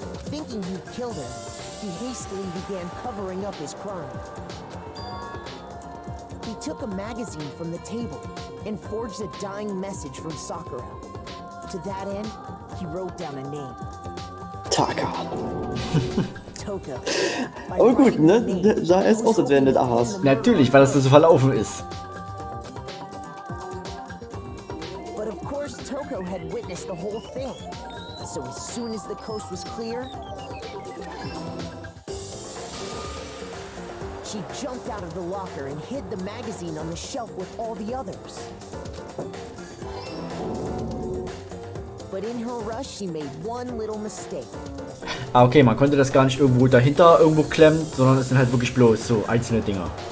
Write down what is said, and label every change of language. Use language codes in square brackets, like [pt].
[en] Thinking he'd killed her, he hastily began covering up his crime. He took a magazine from the table and forged a dying message from Sakura. To that end, he wrote down a name. Taka. Toko. [de] Aber gut, ne? Sah erst aus, als wäre nicht Ahas. Natürlich, weil das so verlaufen ist. [en] But of course, Toko had witnessed the whole thing. So as soon as the coast was clear, she jumped out of the locker and hid the magazine on the shelf with all the others. But in her rush, she made one little mistake. [de] Ah, okay, man konnte das gar nicht irgendwo dahinter irgendwo klemmen, sondern es sind halt wirklich bloß so einzelne Dinger.